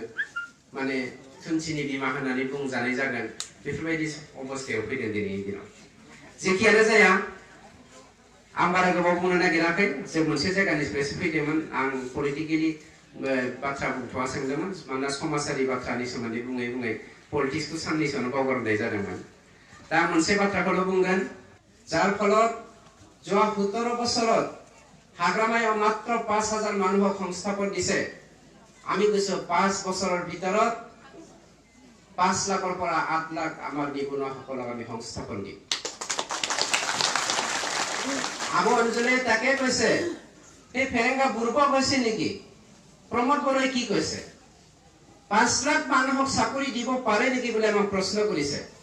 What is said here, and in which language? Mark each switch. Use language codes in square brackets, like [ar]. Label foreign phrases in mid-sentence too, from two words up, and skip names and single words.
[brx] माने खुन्थिनि बिमा होननानै बुंजानाय जागोन बेफोरबायदि अबस्थायाव फैदों दिनैनि दिनाव जेखियानो जाया आं बारा गोबाव बुंनो नागिराखै जों मोनसे जायगानिफ्रायसो फैदोंमोन आं पलिटिकेलि बाथ्रा बुंथ'आ सोंदोंमोन मानोना समाजारि बाथ्रानि सोमोन्दै बुङै पलिटिक्सखौ साननैसोआवनो बावगारनाय जादोंमोन दा मोनसे बाथ्राखौल' बुंगोन [as] যার ফলত যোৱা 17 বছৰত হাগ্ৰামায়াও মাত্ৰ 5000 মানুহক সংস্থাপন দিছে আমি কৈছো 5 বছৰৰ ভিতৰত 5 লাখৰ পৰা 8 লাখ আমাৰ নিবনুৱাসকলক আমি সংস্থাপন দিম আবু অঞ্জলি তাকে কৈছে এই ফেৰেঙ্গা বুৰবা কৈছে নেকি প্ৰমোদ বৰাই কি কৈছে 5 লাখ মানুহক চাকৰি দিব পাৰে নেকি বুলি আমাক প্ৰশ্ন কৰিছে